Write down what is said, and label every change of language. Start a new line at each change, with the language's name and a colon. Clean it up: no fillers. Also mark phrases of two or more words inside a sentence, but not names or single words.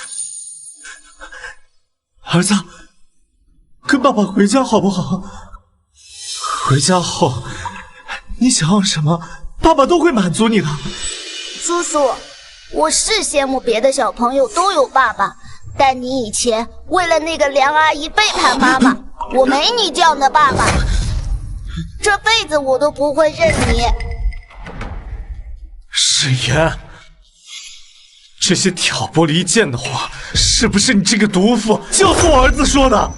Chinese: 兒子，跟爸爸回家好不好？回家後，你想要什麼，爸爸都會滿足你的。叔叔，我是羨慕別的小朋友都有爸爸，但你以前為了那個梁阿姨背叛媽媽，我沒你這樣的爸爸，這輩子我都不會認你。詩妍，這些挑撥離間的話，是不是你這個毒婦教唆我兒子說的？